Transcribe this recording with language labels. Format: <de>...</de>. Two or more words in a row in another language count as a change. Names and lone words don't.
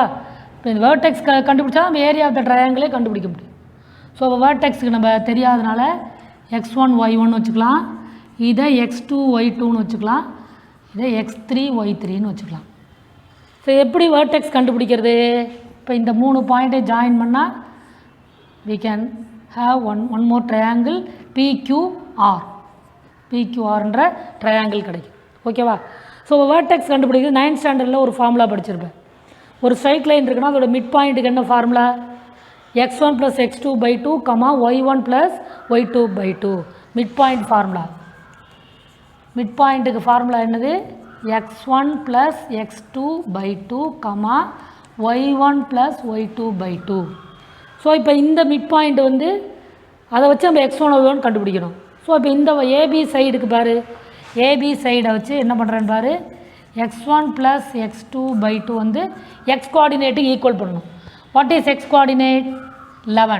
<ta>இப்போ இந்த வேர்டெக்ஸ் கண்டுபிடிச்சா நம்ம</ta> <en>area of the triangle</en> <ta>கண்டுபிடிக்க முடியும். ஸோ இப்போ வேர்டெக்ஸுக்கு நம்ம தெரியாதனால x1 y1 வச்சுக்கலாம், இதை x2 y2ன்னு வச்சுக்கலாம், இதை x3 y3ன்னு வச்சுக்கலாம். ஸோ எப்படி வேர்டெக்ஸ் கண்டுபிடிக்கிறது? இப்போ இந்த 3 பாயிண்ட்டை ஜாயின் பண்ணால்</ta> <en>we can have one more triangle PQRன்ற</en> <ta>ட்ரையாங்கிள் கிடைக்கும். ஓகேவா? ஸோ வேர்டெக்ஸ் கண்டுபிடிக்கிறது</ta> <en>9th standard</en> <ta>ஒரு ஃபார்முலா படிச்சிருப்பேன். ஒரு</ta> <en>straight line</en> <ta>இருக்குன்னா அதோட</ta> <en>mid point</en> <ta>என்ன ஃபார்முலா x1 + x2/2, y1 + y2/2</ta> <en>mid point formula. mid point formula</en> <ta>என்னது x1 + x2/2, y1 + y2/2. ஸோ இப்போ இந்த</ta> <en>mid point</en> <ta>வந்து அதை வச்சு நம்ம x1 y1 கண்டுபிடிக்கணும். ஸோ இப்போ இந்த</ta> <en>AB side</en> <ta>பாரு,</ta> <en>AB side</en> <ta>வச்சு என்ன பண்ணுறேன்னு பாரு, x1 + x2/2 வந்து</ta> <en>x coordinate equal</en> <ta>பண்ணணும்.</ta> <en>what is x coordinate 11.</en>